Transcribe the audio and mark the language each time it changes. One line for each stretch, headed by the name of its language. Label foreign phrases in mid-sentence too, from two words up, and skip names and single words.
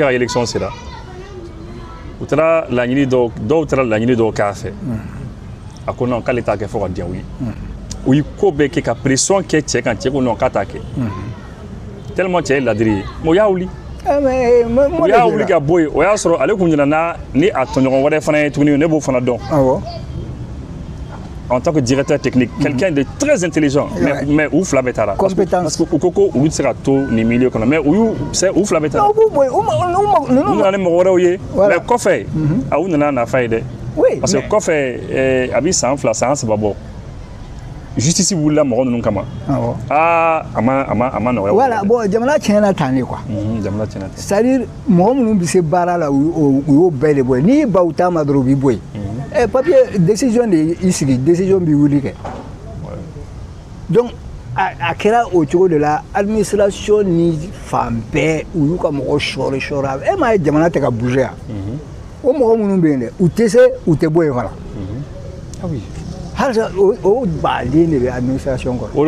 Bambara: ka élection sera u taara laɲini dɔw taara laɲini dɔw k'a fɛ a ko non k'ale t'a kɛ fo ka diya u ye u ye ko bɛɛ kɛ ka pression kɛ cɛ kan cɛ ko non k'a t'a kɛ tellement cɛ ye ladiri ye mais u y'a wuli u y'a wuli ka bɔ yen o y'a sɔrɔ ale kun ɲinana ni a tɔɲɔgɔn wɛrɛ fana ye tuguni ne b'o fana dɔn
French: en tant que directeur technique quelqu'un de très intelligent
Bambara: mais u fila bɛɛ taara
French: parce que
Bambara: u ko ko olu tɛ se ka to nin milieu kɔnɔ mais u fila bɛɛ taara u nana ni mɔgɔ wɛrɛw ye mais kɔfɛ a u nana nafa ye dɛ
French: parce que
Bambara: kɔfɛ a bɛ san 2 san 3 bɔ justice wulila mɔgɔ ninnu kama a ma nɔgɔya voilà bon jamana tiɲɛna tan de quoi jamana tiɲɛna tan
French: c'est à dire
Bambara: mɔgɔ minnu bɛ se baara la u y'o bɛɛ de bɔ yen n'i ba u t'a ma dɔrɔn u b'i bɔ yen
French: papier décision
Bambara: de y'i sigi décision b'i wuli kɛ donc a kɛra o cogo de la administration ni fan bɛɛ u y'u ka mɔgɔ sɔɔri e m'a ye jamana tɛ ka bouger yan o mɔgɔ minnu bɛ yen dɛ u tɛ se u tɛ bɔ yen fana halisa o baden de bɛ administration kɔnɔ